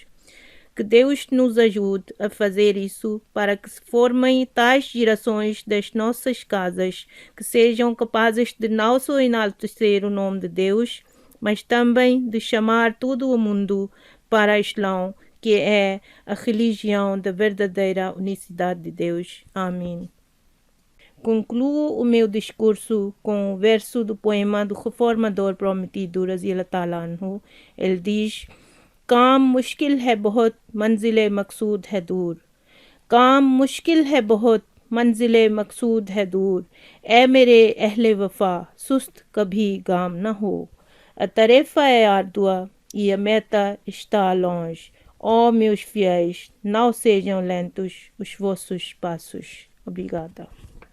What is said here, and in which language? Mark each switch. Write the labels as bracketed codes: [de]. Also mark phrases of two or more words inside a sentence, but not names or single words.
[pt] Que Deus nos ajude a fazer isso para que se formem tais gerações das nossas casas que sejam capazes de não só enaltecer o nome de Deus, mas também de chamar todo o mundo para o Islã, que é a religião da verdadeira unicidade de Deus. Amém. Concluo o meu discurso com o verso do poema do reformador prometido, [ar] رضي الله تعالى عنه. [pt] Ele diz: [ur] کام مشکل ہے بہت منزلِ مقصود ہے دور کام مشکل ہے بہت منزلِ مقصود ہے دور اے میرے اہلِ وفا سست کبھی گام نہ ہو [pt] a tarefa é árdua e a meta está longe. Ó meus fiéis, não sejam lentos os vossos passos. Obrigada.